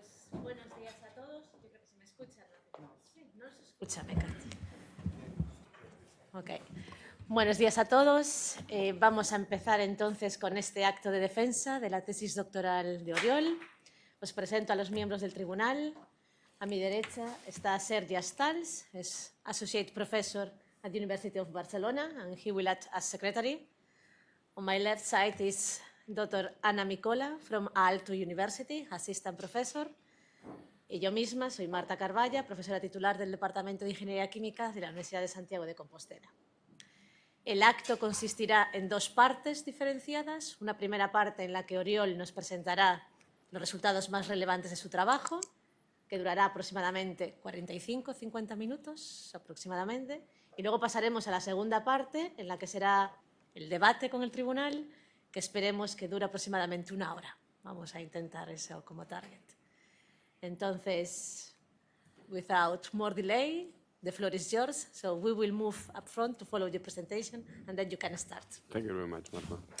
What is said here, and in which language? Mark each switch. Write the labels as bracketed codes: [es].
[es] Buenos días a todos. Yo creo que se me escucha. Sí, no se escucha, me encanta. Ok. Buenos días a todos. Vamos a empezar entonces con este acto de defensa de la tesis doctoral de Oriol. Os presento a los miembros del tribunal. A mi derecha está Sergi Stals, es [en] Associate Professor at the University of Barcelona, and he will act as secretary. On my left side is Dr. Ana Micola from Aalto University, Assistant Professor. [es] Y yo misma soy Marta Carvalla, profesora titular del Departamento de Ingeniería Química de la Universidad de Santiago de Compostela. El acto consistirá en dos partes diferenciadas. Una primera parte en la que Oriol nos presentará los resultados más relevantes de su trabajo, que durará aproximadamente 45-50 minutos aproximadamente. Y luego pasaremos a la segunda parte, en la que será el debate con el tribunal, que esperemos que dure aproximadamente 1 hora. Vamos a intentar eso como target. Entonces, [en] without more delay, the floor is yours. So we will move up front to follow your presentation, and then you can start. Thank you very much, Marta.